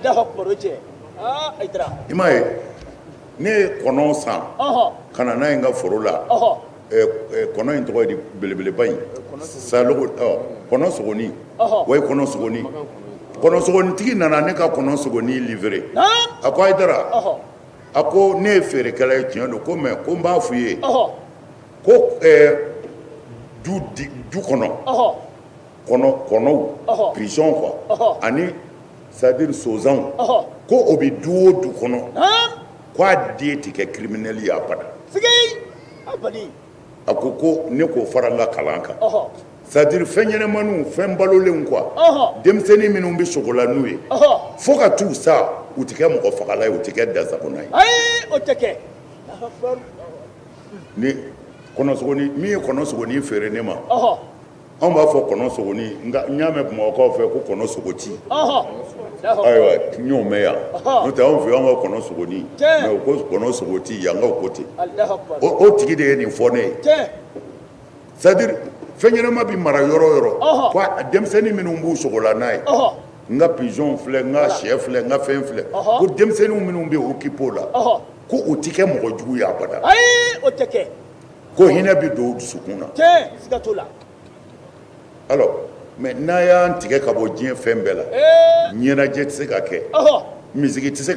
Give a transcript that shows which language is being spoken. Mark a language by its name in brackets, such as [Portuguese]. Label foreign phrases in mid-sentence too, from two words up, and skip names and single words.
[Bambara] i m'a ye ne ye kɔnɔ san ka na n'a ye n ka foro la kɔnɔ in tɔgɔ ye di belebeleba in salogo kɔnɔ sogoni wa kɔnɔ sogoni kɔnɔ sogonitigi nana ne ka kɔnɔ sogoni livrer a ko Ayidara a ko ne ye feerekɛla ye tiɲɛ don ko mais ko n b'a f'u ye ko du kɔnɔ kɔnɔw [French] pigeon quoi [Bambara] ani [French] c'est-à-dire [Bambara] sozanw ko o bɛ du o du kɔnɔ ko a den tɛ kɛ criminel ye abada a ko ne k'o fara n ka kalan kan [French] c'est-à-dire [Bambara] fɛn ɲɛnɛmaniw fɛn balolenw quoi denmisɛnnin minnu bɛ sogola n'u ye fo ka t'u sa u tɛ kɛ mɔgɔ fagala ye u tɛ kɛ dasagona ye ni kɔnɔsogoni min ye kɔnɔsogoni feere ne ma anw b'a fɔ kɔnɔsogoni nka n y'a mɛn bamakɔkaw fɛ ko kɔnɔsogoti ayiwa n y'o mɛn yan n'o tɛ anw fɛ yen an ka kɔnɔsogoni mais u ko kɔnɔsogoti yankaw ko ten o tigi de ye nin fɔ ne ye [French] c'est-à-dire [Bambara] fɛn ɲɛnama bɛ mara yɔrɔ o yɔrɔ ko denmisɛnnin minnu b'u sogola n'a ye n ka pigeon filɛ n ka sɛ filɛ n ka fɛn filɛ ko denmisɛnninw minnu bɛ occupé o la ko u tɛ kɛ mɔgɔ jugu ye abada ko hinɛ bɛ don u dusukun na [French] alors mais [Bambara] n'a y'an tigɛ ka bɔ diɲɛ fɛn bɛɛ la ɲɛnajɛ tɛ se ka kɛ misigi tɛ se